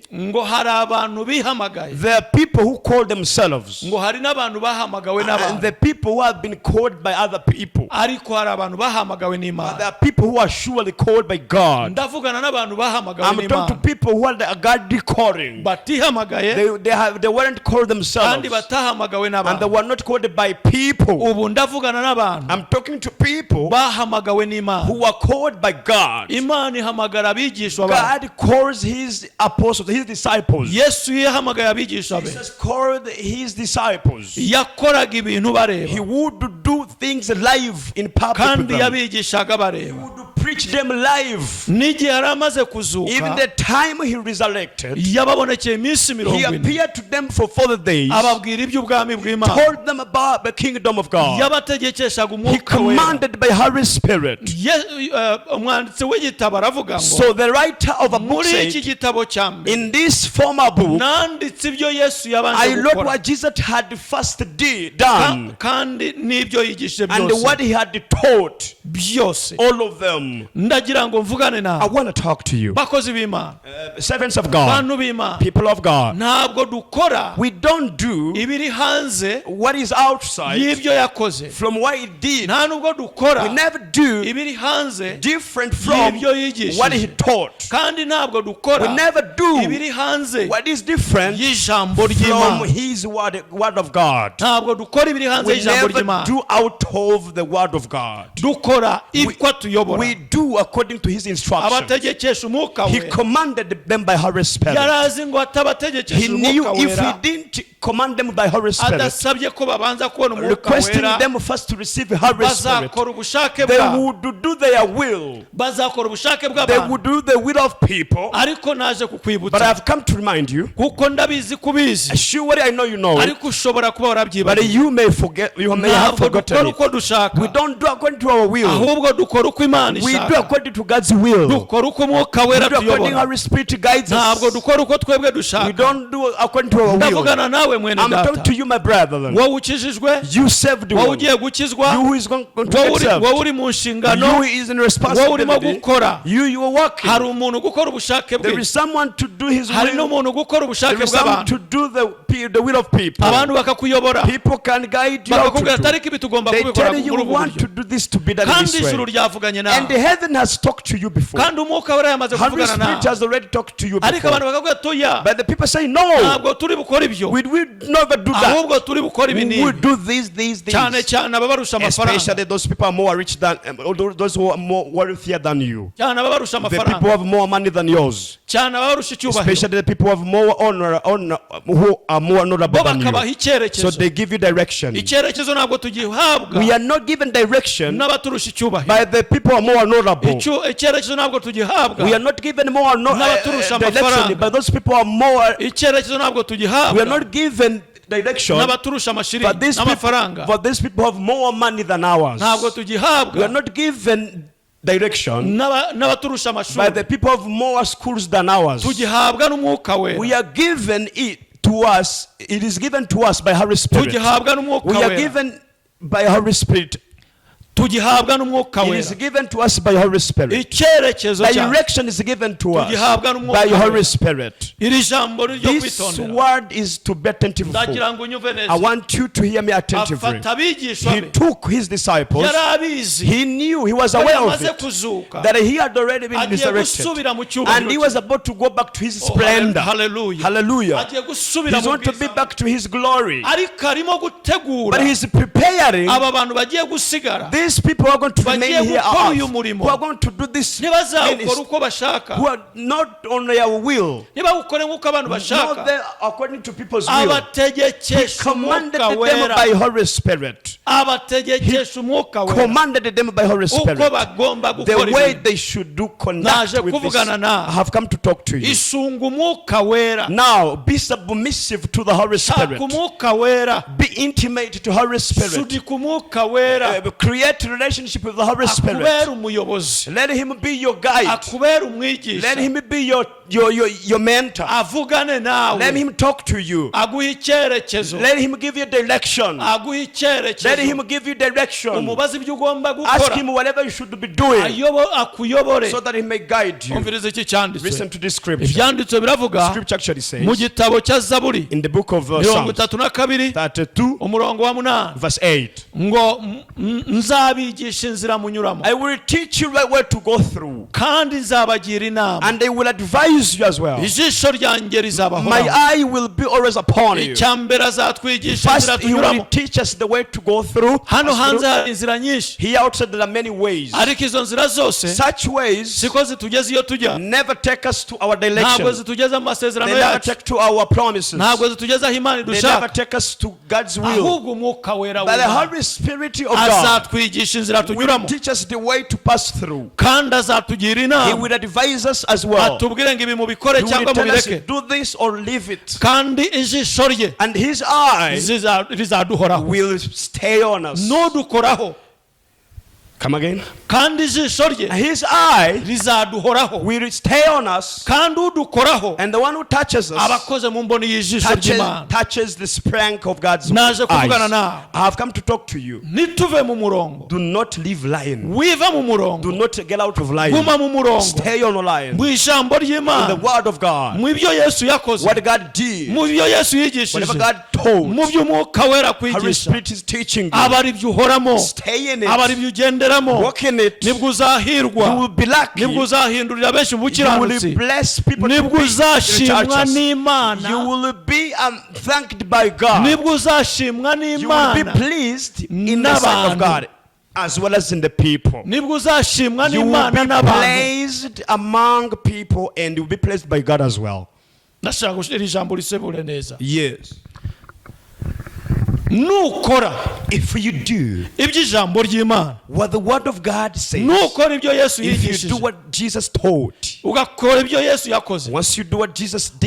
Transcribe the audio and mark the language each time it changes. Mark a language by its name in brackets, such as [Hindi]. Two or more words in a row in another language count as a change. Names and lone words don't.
[Kinyarwanda] ngo hari abantu bihamagaye [English] there are people who call themselves, [Kinyarwanda] ngo hari n'abantu bahamagawe [English] and [Kinyarwanda] n'abantu [English] the people who have been called by other people. [Kinyarwanda] ariko hari abantu bahamagawe n'Imana [English] There are people who are surely called by God. [Kinyarwanda] ndavugana n'abantu bahamagawe [English] I'm talking to [Kinyarwanda] n'Imana [English] people who are the God calling. [Kinyarwanda] batihamagaye [English] They weren't called themselves, [Kinyarwanda] kandi batahamagawe [English] and they [Kinyarwanda] n'abantu [English] were not called by people. [Kinyarwanda] ubu ndavugana n'abantu [English] I'm talking to people [Kinyarwanda] bahamagawe n'Imana [English] who are called by God. [Kinyarwanda] Imana ihamagara abigishwa bayo [English] God calls his apostles, his disciples. [Kinyarwanda] Yesu yahamagaye abigishwa be [English] Jesus called his disciples. [Kinyarwanda] yakoraga ibintu [English] He [Kinyarwanda] bareba [English] would do things live in public with [Kinyarwanda] kandi [English] them. [Kinyarwanda] yabigishaga [English] He [Kinyarwanda] bareba [English] would preach them live. [Kinyarwanda] n'igihe yari amaze [English] Even [Kinyarwanda] kuzuka [English] the time he resurrected, [Kinyarwanda] yababonekeye iminsi [English] he 40 appeared to them for 40 days, [Kinyarwanda] ababwira iby'ubwami bw'Imana [English] told them about the kingdom of God. [Kinyarwanda] yabategekeshaga [English] He [Kinyarwanda] umwuka wera [English] commanded by Holy Spirit. [Kinyarwanda] umwanditsi w'igitabo aravuga ngo [English] So the writer of a book [Kinyarwanda] muri iki [English] said, [Kinyarwanda] gitabo cya mbere [English] in this former book, [Kinyarwanda] nanditse ibyo Yesu [English] I [Kinyarwanda] yabanje [English] wrote [Kinyarwanda] gukora [English] what Jesus had first done, [Kinyarwanda] kandi n'ibyo yigishije [English] and [Kinyarwanda] byose [English] what he had taught, [Kinyarwanda] byose [English] all of them. [Kinyarwanda] ndagira ngo mvugane [English] I [Kinyarwanda] nawe [English] want to talk to you, [Kinyarwanda] bakozi b'Imana [English] servants of God, [Kinyarwanda] bantu b'Imana [English] people of God. [Kinyarwanda] ntabwo dukora [English] We don't do [Kinyarwanda] ibiri hanze [English] what is outside [Kinyarwanda] y'ibyo yakoze [English] from what he did. [Kinyarwanda] nta nubwo dukora [English] We never do [Kinyarwanda] ibiri hanze [English] different from [Kinyarwanda] y'ibyo yigishije [English] what he taught. [Kinyarwanda] kandi ntabwo dukora [English] We never do [Kinyarwanda] ibiri hanze [English] what is different [Kinyarwanda] y'ijambo [English] from [Kinyarwanda] ry'Imana [English] his word of God. [Kinyarwanda] ntabwo dukora ibiri hanze [English] We [Kinyarwanda] y'ijambo [English] never [Kinyarwanda] ry'Imana [English] do out of the word of God. [Kinyarwanda] dukora iko tuyobora [English] We do according to his instructions. [Kinyarwanda] abategekesha umwuka [English] He [Kinyarwanda] wera [English] commanded them by Holy Spirit. [Kinyarwanda] yarazi ngo [English] He [Kinyarwanda] atabategekesha [English] knew [Kinyarwanda] umwuka [English] if [Kinyarwanda] wera [English] he didn't command them by Holy Spirit, [Kinyarwanda] adasabye ko babanza kubona umwuka [English] requesting [Kinyarwanda] wera [English] them first to receive Holy Spirit, [Kinyarwanda] bazakora ubushake [English] they [Kinyarwanda] bwabo [English] would do their will. [Kinyarwanda] bazakora ubushake [English] They [Kinyarwanda] bw'abantu [English] would do the will of people. [Kinyarwanda] ariko naje [English] But [Kinyarwanda] kukwibutsa [English] I've come to remind you, [Kinyarwanda] kuko ndabizi kubizi [English] surely I know you know it, [Kinyarwanda] ariko ushobora kuba [English] but [Kinyarwanda] warabyibariye [English] you may forget, you may have [Kinyarwanda] ntabwo [English] forgotten [Kinyarwanda] dukora [English] it. [Kinyarwanda] uko dushaka [English] We don't do according to our will. [Kinyarwanda] ahubwo dukora uko Imana [English] We do [Kinyarwanda] ishaka [English] according to God's will. [Kinyarwanda] dukora uko umwuka [English] We [Kinyarwanda] wera [English] do according [Kinyarwanda] tuyobora [English] Holy Spirit guides [Kinyarwanda] ntabwo [English] us. [Kinyarwanda] dukora uko twebwe [English] We [Kinyarwanda] dushaka [English] don't do according to our will. [Kinyarwanda] ndavugana nawe mwene [English] I'm talking to [Kinyarwanda] data [English] you, my brother. [Kinyarwanda] wowe ukijijwe [English] You saved [Kinyarwanda] wowe [English] one. [Kinyarwanda] ugiye gukizwa [English] You who is going to [Kinyarwanda] wowe [English] get saved. [Kinyarwanda] uri mu [English] You [Kinyarwanda] nshingano [English] who is in [Kinyarwanda] wowe urimo [English] responsibility. [Kinyarwanda] gukora [English] You are working. [Kinyarwanda] hari umuntu gukora ubushake [English] There [Kinyarwanda] bwe [English] is someone to do his [Kinyarwanda] hari [English] will. [Kinyarwanda] n'umuntu gukora ubushake [English] There is someone [Kinyarwanda] bw'abantu [English] to do the will of people. [Kinyarwanda] abantu bakakuyobora [English] People can guide you out [Kinyarwanda] bakakubwira [English] to [Kinyarwanda] atari [English] do. [Kinyarwanda] ko ibi tugomba [English] They [Kinyarwanda] kubikora [English] tell you [Kinyarwanda] muri ubu [English] want to [Kinyarwanda] buryo [English] do this to be done [Kinyarwanda] kandi [English] this [Kinyarwanda] ijuru [English] way. [Kinyarwanda] ryavuganye [English] And [Kinyarwanda] nawe [English] the heaven has talked to you before. [Kinyarwanda] kandi umwuka wera yamaze [English] Holy [Kinyarwanda] kuvugana [English] Spirit [Kinyarwanda] nawe [English] has already talked to you [Kinyarwanda] ariko abantu [English] before. [Kinyarwanda] bakavuga toya [English] But the people say no. [Kinyarwanda] ntabwo turi bukora ibyo [English] We never do that. [Kinyarwanda] ahubwo turi bukora ibi [English] We will [Kinyarwanda] n'ibi [English] do these [Kinyarwanda] cyane [English] things. [Kinyarwanda] cyane ababarusha amafaranga [English] Especially those people are more rich than those who are more wealthier than you. [Kinyarwanda] cyane ababarusha [English] The people [Kinyarwanda] amafaranga [English] who have more money than yours. [Kinyarwanda] cyane ababarusha icyubahiro [English] Especially the people who have more honor, who are more honorable [Kinyarwanda] bo [English] than [Kinyarwanda] bakabaha [English] you. So [Kinyarwanda] icyerekezo [English] they give you direction. [Kinyarwanda] icyerekezo ntabwo tugihabwa [English] We are not given direction [Kinyarwanda] n'abaturusha icyubahiro [English] by the people who are more honorable. [Kinyarwanda] icyerekezo ntabwo tugihabwa [English] We are not given more [Kinyarwanda] N'abaturusha [English] direction [Kinyarwanda] amafaranga. [English] by those people who are more. [Kinyarwanda] icyerekezo ntabwo [English] We are [Kinyarwanda] tugihabwa [English] not given direction [Kinyarwanda] n'abaturusha [English] for [Kinyarwanda] amashiringi [English] these people, [Kinyarwanda] n'amafaranga [English] for these people who have more money than ours. [Kinyarwanda] ntabwo [English] We are [Kinyarwanda] tugihabwa [English] not given direction [Kinyarwanda] n'abaturusha [English] by [Kinyarwanda] amashuri [English] the people of more schools than ours. [Kinyarwanda] tugihabwa n'umwuka [English] We [Kinyarwanda] wera [English] are given it to us. It is given to us by Holy Spirit. [Kinyarwanda] tugihabwa n'umwuka [English] We are [Kinyarwanda] wera [English] given by Holy Spirit. [Kinyarwanda] tugihabwa n'umwuka [English] It [Kinyarwanda] wera [English] is given to us by Holy Spirit. [Kinyarwanda] icyerekezo cyawe [English] Direction is given to us [Kinyarwanda] tugihabwa n'umwuka [English] by Holy [Kinyarwanda] wera [English] Spirit. [Kinyarwanda] iri jambo ni ryo [English] This [Kinyarwanda] kwitondera [English] word is to be attentive for. [Kinyarwanda] ndagira ngo unyumve [English] I [Kinyarwanda] neza [English] want you to hear me attentively. [Kinyarwanda] afata abigishwa [English] He [Kinyarwanda] be [English] took his disciples. [Kinyarwanda] yari abizi [English] He knew, he was [Kinyarwanda] ko [English] aware of [Kinyarwanda] yamaze [English] it, [Kinyarwanda] kuzuka [English] that he had already been [Kinyarwanda] agiye [English] resurrected. [Kinyarwanda] gusubira mu [English] And [Kinyarwanda] cyubahiro [English] he was about to go back to his [Kinyarwanda] cye. [English] splendor. Hallelujah. Hallelujah. [Kinyarwanda] agiye gusubira [English] He's [Kinyarwanda] mu [English] going to be [Kinyarwanda] bwiza [English] back to his glory. [Kinyarwanda] ariko arimo gutegura [English] But he's preparing [Kinyarwanda] aba bantu bagiye gusigara [English] these people who are going to [Kinyarwanda] bagiye [English] remain here [Kinyarwanda] gukora [English] on [Kinyarwanda] uyu [English] earth, [Kinyarwanda] murimo [English] who are going to do this [Kinyarwanda] ntibazawukora [English] ministry, [Kinyarwanda] uko bashaka [English] who are not on their will, [Kinyarwanda] ntibawukore nk'uko abantu [English] not [Kinyarwanda] bashaka [English] there according to people's will. He [Kinyarwanda] abategekesha [English] commanded [Kinyarwanda] umwuka [English] them [Kinyarwanda] wera [English] by Holy Spirit. [Kinyarwanda] abategekesha umwuka wera [English] commanded them by Holy Spirit [Kinyarwanda] uko bagomba [English] the [Kinyarwanda] gukora [English] way [Kinyarwanda] ibintu. [English] they should do conduct [Kinyarwanda] Naje [English] with this. [Kinyarwanda] kuvugana nawe. [English] I have come to talk to you. [Kinyarwanda] isunga umwuka wera [English] Now, be submissive to the Holy Spirit. [Kinyarwanda] shaka umwuka wera [English] Be intimate to Holy Spirit. [Kinyarwanda] sudika umwuka wera [English] Create a relationship with the Holy Spirit. [Kinyarwanda] akubera umuyobozi [English] Let him be your guide. [Kinyarwanda] akubera [English] Let [Kinyarwanda] umwigisha [English] him be your mentor. [Kinyarwanda] avugane nawe [English] Let him talk to you. [Kinyarwanda] aguha icyerekezo [English] Let him give you direction. [Kinyarwanda] aguha [English] Let [Kinyarwanda] icyerekezo [English] him give you direction. [Kinyarwanda] umubaza ibyo ugomba [English] Ask [Kinyarwanda] gukora [English] him whatever you should be doing [Kinyarwanda] akuyobore. [English] so that he may guide you. [Kinyarwanda] umviriza iki cyanditswe [English] Listen to this scripture. [Kinyarwanda] ibyanditswe biravuga [English] Scripture actually [Kinyarwanda] mu [English] says [Kinyarwanda] gitabo cya zaburi [English] in the book of [Kinyarwanda] mirongo [English] Psalms 32 32 [Kinyarwanda] umurongo wa 8 [English] verse 8. [Kinyarwanda] ngo nzabigisha inzira munyuramo [English] I will teach you right where to go through, [Kinyarwanda] kandi nzabagira inama [English] and they will advise you as well. [Kinyarwanda] ijisho ryanjye [English] My [Kinyarwanda] rizabahoraho [English] eye will be always upon you. [Kinyarwanda] icya mbere azatwigisha [English] First, [Kinyarwanda] inzira [English] he will [Kinyarwanda] tunyuramo. [English] teach us the way to go through. [Kinyarwanda] hano [English] Pass [Kinyarwanda] hanze [English] through. [Kinyarwanda] hari inzira nyinshi [English] Here outside there are many ways. [Kinyarwanda] ariko izo nzira zose [English] Such ways [Kinyarwanda] siko zitugeza iyo tujya [English] never take us to our [Kinyarwanda] ntabwo [English] direction. [Kinyarwanda] zitugeza mu masezerano [English] They never [Kinyarwanda] yacu [English] take to our promises. [Kinyarwanda] ntabwo zitugeza aho imana [English] They never [Kinyarwanda] idushaka [English] take us to God's will. [Kinyarwanda] ahubwo umwuka wera [English] But the [Kinyarwanda] w'Imana [English] Holy Spirit of God [Kinyarwanda] azatwigisha inzira [English] will [Kinyarwanda] tunyuramo [English] teach us the way to pass through. [Kinyarwanda] kandi azatugira [English] He [Kinyarwanda] inama [English] will advise us as well. [Kinyarwanda] atubwire ngo ibi mubikore [English] He will [Kinyarwanda] cyangwa [English] tell us [Kinyarwanda] mubireke [English] do this or leave it. [Kinyarwanda] kandi ijisho rye [English] And his eye [Kinyarwanda] rizaduhoraho [English] will stay on us. [Kinyarwanda] nudukoraho [English] Come again. [Kinyarwanda] kandi ijisho rye [English] His eye [Kinyarwanda] rizaduhoraho [English] will stay on us. [Kinyarwanda] kandi udukoraho [English] And the one who touches us [Kinyarwanda] abakoze mu mboni y'ijisho ry'imana [English] touches the sprank of God's [Kinyarwanda] naje kuvugana [English] eyes. [Kinyarwanda] nawe [English] I have come to talk to you. [Kinyarwanda] nituve mu murongo [English] Do not leave lying. [Kinyarwanda] wiva mu [English] Do [Kinyarwanda] murongo [English] not get out of lying. [Kinyarwanda] guma mu murongo [English] Stay on the line. [Kinyarwanda] mu ijambo [English] In the [Kinyarwanda] ry'imana [English] word of God. [Kinyarwanda] mu byo yesu yakoze [English] What God did. [Kinyarwanda] mu byo yesu [English] Whatever [Kinyarwanda] yigishije [English] God told. [Kinyarwanda] mu byo umwuka wera [English] Holy [Kinyarwanda] kwigisha [English] Spirit is teaching you. [Kinyarwanda] aba ari byo uhoramo [English] Stay in [Kinyarwanda] aba ari [English] it. [Kinyarwanda] byo ugenderamo [English] Walk in it. You [Kinyarwanda] nibwo uzahirwa [English] will be lucky. [Kinyarwanda] nibwo uzahindurira benshi mu [English] You [Kinyarwanda] bukiranutsi [English] will bless people to [Kinyarwanda] nibwo [English] be in the [Kinyarwanda] uzashimwa [English] churches. [Kinyarwanda] n'imana [English] You will be thanked by God. [Kinyarwanda] nibwo uzashimwa [English] You will be [Kinyarwanda] n'imana [English] pleased in the sight of God as well as in the people. [Kinyarwanda] nibwo uzashimwa [English] You will [Kinyarwanda] n'imana [English] be [Kinyarwanda] n'abantu [English] placed among people and you will be placed by God as well. [Kinyarwanda] ndashaka gushyira ijambo risebure neza [English] Yes. [Kinyarwanda] nukora [English] If you do [Kinyarwanda] iby'ijambo ry'imana [English] what the word of God says, [Kinyarwanda] nukora ibyo yesu [English] if you do [Kinyarwanda] yigishije [English] what Jesus taught, [Kinyarwanda] ugakora ibyo yesu yakoze [English] once you do what Jesus did,